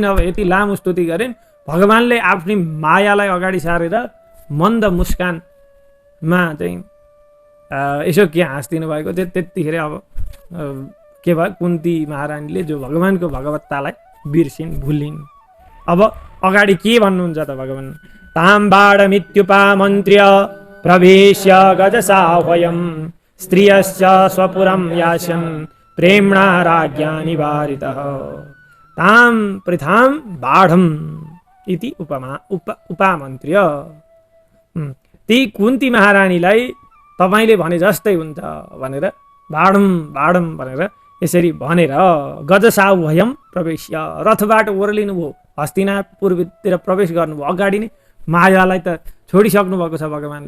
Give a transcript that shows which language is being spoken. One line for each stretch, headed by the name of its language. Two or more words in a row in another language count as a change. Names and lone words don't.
Nepali: अब यति लामो स्तुति गरिन्, भगवानले आफ्नी मायालाई अगाडि सारेर मन्द मुस्कानमा चाहिँ यसो के हाँस्दिनु भएको थियो। त्यतिखेर अब के भयो, कुन्ती महारानीले जो भगवानको भगवत्तालाई बिर्सिन्, भुलिन्। अब अगाडि के भन्नुहुन्छ त भगवान,
Sanskrit: ताम्बाडमित्युपामन्त्र्य प्रवेश्य गजसाह्वयम् स्त्रियश्च स्वपुरं यास्यन् प्रेम्णा राज्ञा निवारितः तां पृथां बाढम् इति उपामन्त्र्य।
Nepali: ती कुन्ती महारानीलाई तपाईले भने जस्तै हुन्छ भनेर
Sanskrit: बाढम् बाढम्
Nepali: भनेर यसरी भनेर
Sanskrit: गजसाह्वयम् प्रवेश्य
Nepali: रथबाट ओर्लिनु भयो, हस्तिनापुरतिर प्रवेश गर्नुभयो। अगाडि नै मायालाई त छोडिसक्नु भएको छ भगवानले।